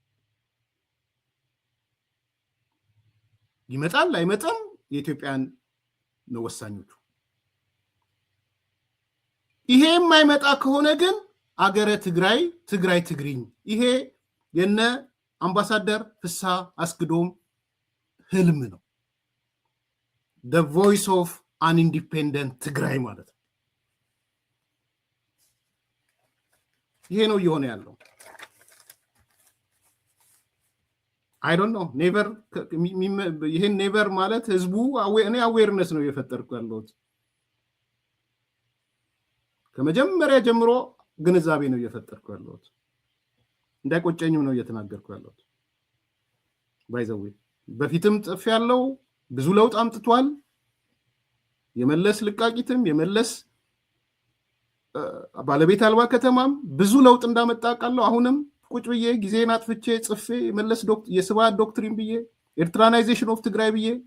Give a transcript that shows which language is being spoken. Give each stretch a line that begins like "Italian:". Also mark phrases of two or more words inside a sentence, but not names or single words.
Amharic: ይመጣል አይመጣም የኢትዮጵያን ነው ወሳኞቹ። ይሄ የማይመጣ ከሆነ ግን አገረ ትግራይ ትግሪኝ፣ ይሄ የነ አምባሳደር ፍስሐ አስገዶም ህልም ነው።
English: the voice of an independent
Amharic: ትግራይ ማለት ነው። ይሄ ነው እየሆነ ያለው።
English: I don't know never
Amharic: ይሄን never ማለት ህዝቡ እኔ awareness ነው የፈጠርኩ ያለሁት። ከመጀመሪያ ጀምሮ ግንዛቤ ነው እየፈጠርኩ ያለሁት። እንዳይቆጨኝም ነው እየተናገርኩ ያለሁት።
English: by the way
Amharic: በፊትም ጽፍ ያለው ብዙ ለውጥ አምጥቷል። የመለስ ልቃቂትም የመለስ ባለቤት አልባ ከተማም ብዙ ለውጥ እንዳመጣ ቃለው። አሁንም ቁጭ ብዬ ጊዜን አጥፍቼ ጽፌ የመለስ የስብሃት ዶክትሪን ብዬ
English: Eritreanization of Tigray
Amharic: ብዬ